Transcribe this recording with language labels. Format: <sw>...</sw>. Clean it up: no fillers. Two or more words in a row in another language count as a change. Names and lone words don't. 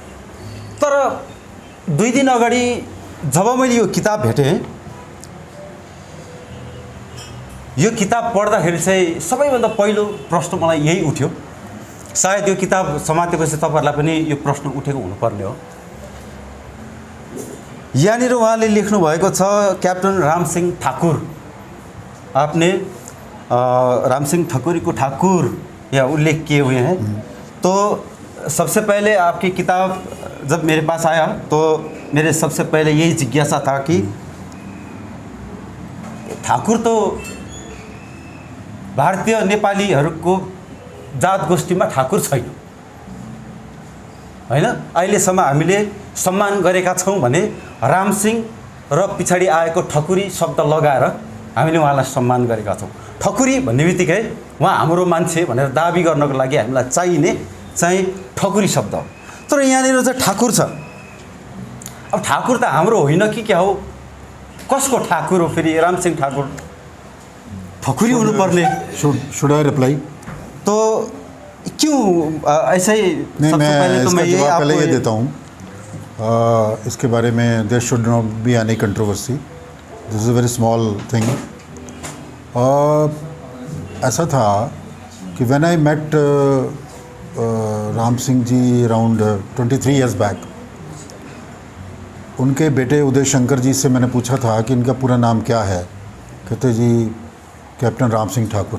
<ne>तर 2 दिन अगाडि जब मैले यो किताब भेटेँ, यो किताब पढ्दाखेरि चाहिँ सबैभन्दा पहिलो प्रश्न मलाई यही उठ्यो। सायद यो किताब समातेपछि तपाईँहरूलाई पनि यो प्रश्न उठेको हुनुपर्ने हो। यहाँनिर उहाँले लेख्नु भएको छ, कैप्टन रामसिंह ठाकुर।</ne> <hi>आपने रामसिंह ठाकुर को ठाकुर या उल्लेख किए हुए हैं। तो सबसे पहले आपकी किताब जब मेरे पास आया तो मेरे सबसे पहले यही जिज्ञासा था कि ठाकुर तो</hi> <ne>भारतीय नेपालीहरूको जात गोष्ठीमा ठाकुर छैन हैन। अहिलेसम्म हामीले सम्मान गरेका छौँ भने रामसिंह र पछाडि आएको ठकुरी शब्द लगाएर हामीले उहाँलाई सम्मान गरेका छौँ। ठकुरी भन्ने बित्तिकै उहाँ हाम्रो मान्छे भनेर दाबी गर्नको लागि हामीलाई चाहिने चाहिँ ठकुरी शब्द हो। तर यहाँनिर चाहिँ ठाकुर छ। अब ठाकुर त हाम्रो होइन कि क्या हो? कसको ठाकुर हो फेरि? रामसिंह ठाकुर ठकुरी हुनुपर्ने।</ne> <en>should I reply?</en> <hi>तो क्यों ऐसा ही? नहीं, मैं इसका जवाब पहले ये देता हूँ। इसके बारे में</hi> <en>there should not be any controversy. this is a very small thing.</en> <hi>ऐसा था कि</hi> <en>when I met</en> <hi>राम सिंह जी</hi> <en>around 23 years back,</en> <hi>उनके बेटे उदय शंकर जी से मैंने पूछा था कि इनका पूरा नाम क्या है। कहते जी कैप्टन राम सिंह ठाकुर।</hi>